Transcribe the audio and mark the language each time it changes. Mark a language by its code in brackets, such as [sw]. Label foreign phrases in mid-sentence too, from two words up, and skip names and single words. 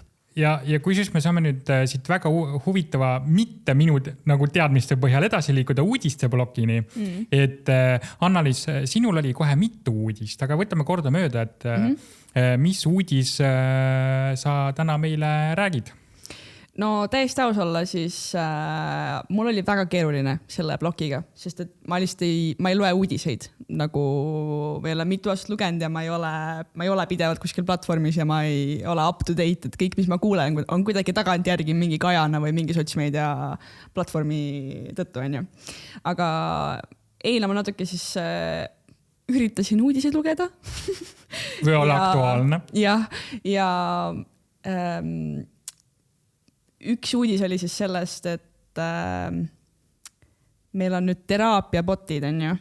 [et] Ja kui siis me saame nüüd siit väga huvitava mitte minu nagu teadmiste põhjal edasi liikuda uudiste blokini, et Anna-Liis, sinul oli kohe mitu uudist, aga võtame korda mööda, et mis uudis sa täna meile räägid? No täiesti aus olla, siis mul oli väga keeruline selle blokiga, sest et ma ei loe uudiseid, nagu ma ei ole mitu aastat lugenud ja ma ei ole pidevalt kuskil platvormis ja ma ei ole [en] up to date, [et] et kõik, mis ma kuulen, on kuidagi tagantjärgi mingi kajana või mingi sotsmeedia platvormi tõttu, on ju. Aga eile ma natuke siis üritasin uudiseid lugeda. Või olla aktuaalne. Ja üks uudis oli siis sellest, et meil on nüüd teraapiabotid, on ju.